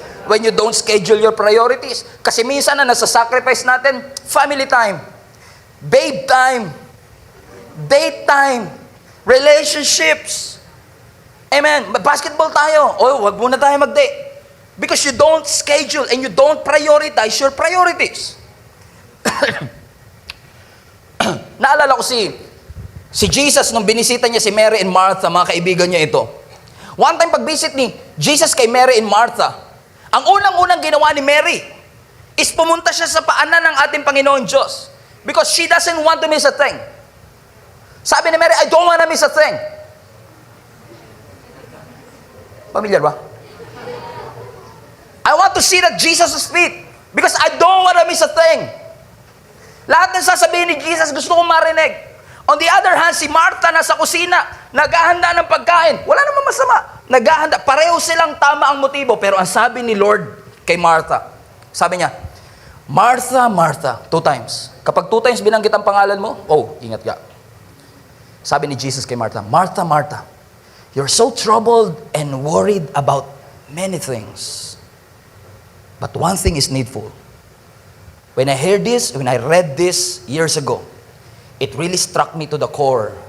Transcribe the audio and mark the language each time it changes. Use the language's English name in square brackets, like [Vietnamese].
[English] When you don't schedule your priorities. [Filipino] Kasi minsan na nasa-sacrifice natin, [English] family time, babe time, date time, relationships. Amen. [Filipino] Basketball tayo. Wag muna tayo mag-date. [English] Because you don't schedule and you don't prioritize your priorities. [Filipino] Naalala ko si Jesus nung binisita niya si Mary and Martha, mga kaibigan niya ito. [English] One time [Filipino] pag-visit ni Jesus kay Mary and Martha, ang unang-unang ginawa ni Mary is pumunta siya sa paanan ng ating Panginoon Diyos [English] because she doesn't want to miss a thing. [Filipino] Sabi ni Mary, [English] I don't want to miss a thing. [Filipino] Familiar ba? [English] I want to see that Jesus' feet because I don't want to miss a thing. [Filipino] Lahat ng sasabihin ni Jesus gusto kong marinig. [English] On the other hand, [Filipino] si Martha nasa kusina, naghahanda ng pagkain. Wala namang masama. Naghahanda. Pareho silang tama ang motibo. Pero ang sabi ni Lord kay Martha, sabi niya, Martha, Martha, 2 times. Kapag 2 times binanggit ang pangalan mo, ingat ka. Sabi ni Jesus kay Martha, [English] Martha, Martha, you're so troubled and worried about many things. But one thing is needful. When I read this years ago, it really struck me to the core.